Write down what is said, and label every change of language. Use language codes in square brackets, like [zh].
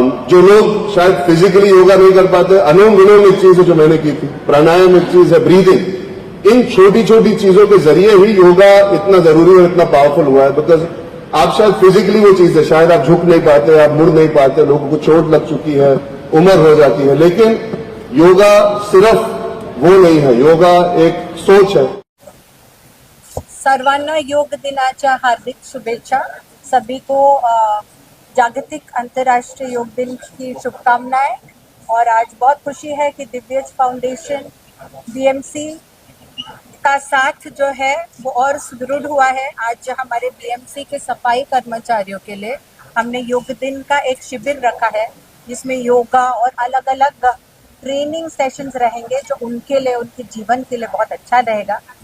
[hi] जो लोग शायद फिजिकली योगा नहीं कर पाते, अनुलोम विलोम एक चीज है जो मैंने की थी, प्राणायाम एक चीज है, ब्रीदिंग, इन छोटी छोटी चीजों के जरिए ही योगा इतना जरूरी और इतना पावरफुल हुआ है। बिकॉज आप शायद फिजिकली वो चीज है, शायद आप झुक नहीं पाते, आप मुड़ नहीं पाते, लोगों को चोट लग चुकी है, उम्र हो जाती है, लेकिन योगा सिर्फ वो नहीं है, योगा एक सोच है। [mr] सर्वांना योग दिनाच्या हार्दिक शुभेच्छा। [hi] सभी को जागतिक अंतर्राष्ट्रीय योग दिन की शुभकामनाएं। और आज बहुत खुशी है कि दिव्यज फाउंडेशन बीएमसी का साथ जो है वो और सुदृढ़ हुआ है। आज हमारे बीएमसी के सफाई कर्मचारियों के लिए हमने योग दिन का एक शिविर रखा है, जिसमें योगा और अलग अलग ट्रेनिंग सेशंस रहेंगे, जो उनके लिए, उनके जीवन के लिए बहुत अच्छा रहेगा।